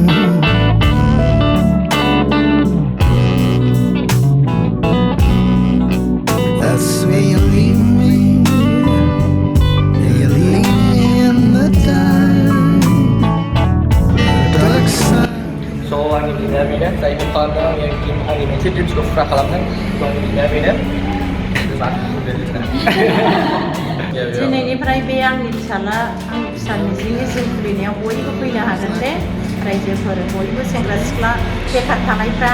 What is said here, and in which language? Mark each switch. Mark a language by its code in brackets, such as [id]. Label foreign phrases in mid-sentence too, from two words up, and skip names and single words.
[en] That's where you leave me. You leave me in the dark side. [brx] So आंनि बिमाया बेनो जायखौ खालामदों आंनि मोनसे ड्रिम्सखौ फुरा खालामदों। So आंनि बिमाया बेनो दिनैनिफ्राय बे आंनि फिसाला आंनि फिसानि जिउ खुलिनायाव बयबो फैनो हागोन दे रायजोफोर बयबो सेंग्रा सिख्ला बेखार थानायफ्रा